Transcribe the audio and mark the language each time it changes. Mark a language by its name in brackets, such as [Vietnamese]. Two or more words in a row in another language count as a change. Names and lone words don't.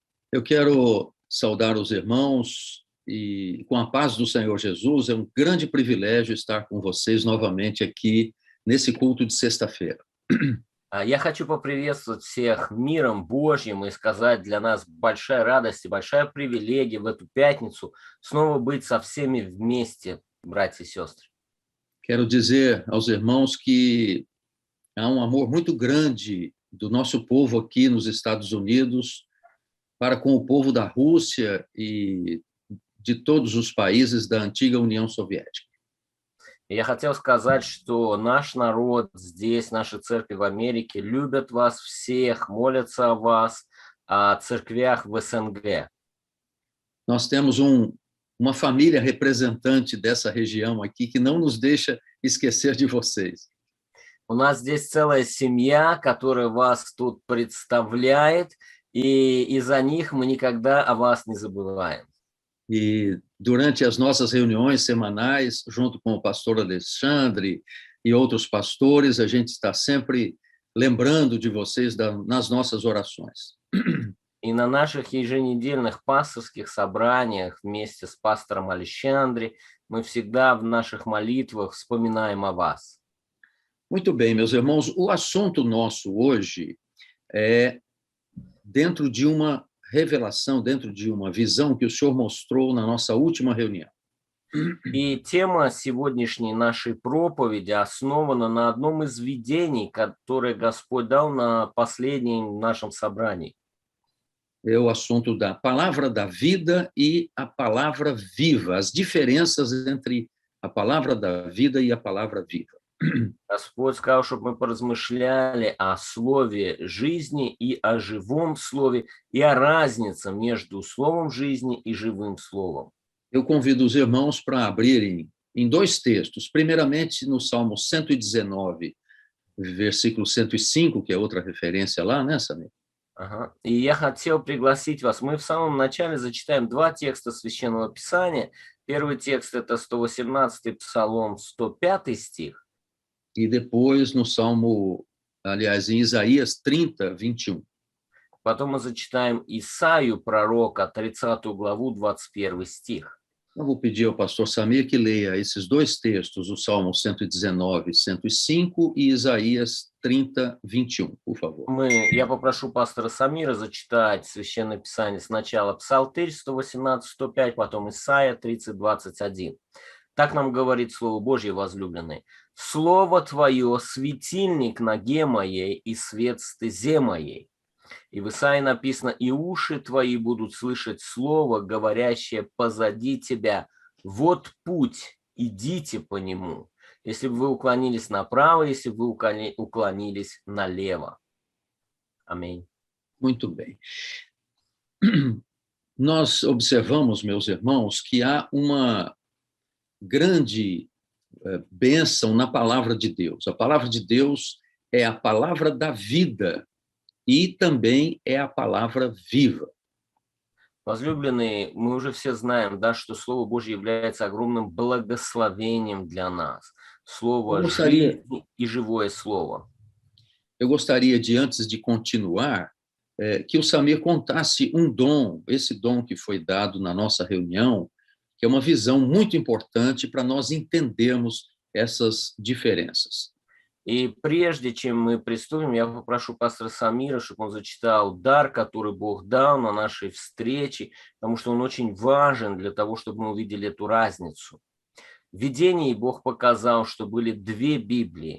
[Portuguese] Eu quero saudar os irmãos e, com a paz do Senhor Jesus, é um grande privilégio estar com vocês novamente aqui nesse culto de sexta-feira. [Russian] Я хочу поприветствовать всех миром Божьим и сказать, для нас большая радость и большая привилегия в эту пятницу снова быть со всеми вместе, братья и сестры. [Portuguese] Quero dizer aos irmãos que há um amor muito grande do nosso povo aqui nos Estados Unidos para com o povo da Rússia e de todos os países da antiga União Soviética. [Russian] И я хотел сказать, что наш народ здесь, наши церкви в Америке любят вас всех, молятся о вас, о церквях в СНГ. [Portuguese] Nós temos uma família representante dessa região aqui que não nos deixa esquecer de vocês. [Russian] У нас здесь целая семья, которая вас тут представляет, и из-за них мы никогда о вас не забываем. [Portuguese] E durante as nossas reuniões semanais, junto com o pastor Alexandre e outros pastores, a gente está sempre lembrando de vocês nas nossas orações. [Russian] И на наших еженедельных пасторских собраниях вместе с пастором Алexandre мы всегда в наших молитвах вспоминаем о вас. [Portuguese] Muito bem, meus irmãos, o assunto nosso hoje é dentro de uma revelação, dentro de uma visão que o Senhor mostrou na nossa última reunião. [Russian] И тема сегодняшней нашей проповеди основана на одном из видений, которое Господь дал на последнем нашем собрании. [Portuguese] É o assunto da palavra da vida e a palavra viva, as diferenças entre a palavra da vida e a palavra viva. [Russian] Господь сказал, чтобы мы поразмышляли о слове жизни и о живом слове, и о разнице между словом жизни и живым словом. [Portuguese] Eu convido os irmãos para abrirem em dois textos. Primeiramente, no Salmo 119, versículo 105, que é outra referência lá, né, Samir? [Russian] Ага. И я хотел пригласить вас. Мы в самом начале зачитаем два текста Священного Писания. Первый текст – это 118-й Псалом, 105 стих. [Portuguese] E depois no Salmo, aliás, em Isaías 30, 21. [Russian] Потом мы зачитаем Исаию, пророка, 30 главу, 21 стих. [Portuguese] Eu vou pedir ao pastor Samir que leia esses dois textos, o Salmo 119, 105 e Isaías 30, 21, por favor. [Russian] Я попрошу пастора Самира зачитать Священное Писание сначала Псалтырь 118, 105, потом Исаия 30, 21. Так нам говорит Слово Божье, возлюбленный. «Слово Твое – светильник ноге моей и свет стезе моей». И в Исаии написано: «И уши твои будут слышать слово, говорящее позади тебя. Вот путь, идите по нему. Если бы вы уклонились направо, если бы вы уклонились налево». Аминь. [Portuguese] Muito bem. Nós observamos, meus irmãos, que há uma grande bênção na palavra de Deus. A palavra de Deus é a palavra da vida и também é a palavra viva. [Russian] Возлюбленные, мы уже все знаем, да, что Слово Божье является огромным благословением для нас. Слово жизни и живое Слово. [Portuguese] Eu gostaria de, antes de continuar, que o Samir contasse um dom, esse dom que foi dado na nossa reunião, que é uma visão muito importante para nós entendermos essas diferenças. [Russian] И прежде чем мы приступим, я попрошу пастора Самира, чтобы он зачитал дар, который Бог дал на нашей встрече, потому что он очень важен для того, чтобы мы увидели эту разницу. В видении Бог показал, что были две Библии.